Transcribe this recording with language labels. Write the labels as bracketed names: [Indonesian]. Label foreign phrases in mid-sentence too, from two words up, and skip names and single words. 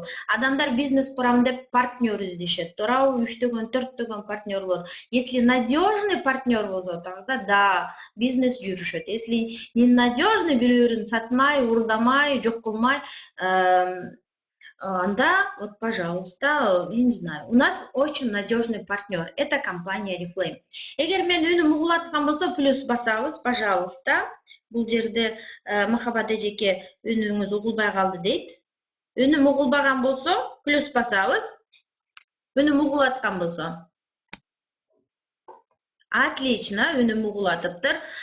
[Kyrgyz] Адамдар бизнес курам деп партнер издешет. Туурабы, 3-төгөн, 4-төгөн партнерлор. [Russian] Если надежный [Kyrgyz] партнер болсо, тогда да, бизнес жүрүшөт. [Russian] Если ненадежный, [Kyrgyz] бири-бирин сатмай, уурдамай, жок кылмай, анда, [Russian] вот, пожалуйста, я не знаю, у нас очень надежный партнер. Это компания Oriflame. [Kyrgyz] Эгер мен үнүм угулаткан болсо, плюс басабыз, пожалуйста. Бул жерде Махабат эжеке үнүңүз угулбай калды дейт. Үнүм угулбаган болсо, плюс басабыз. Үнүм угулаткан болсо. Отлично, үнүм угулатыптыр.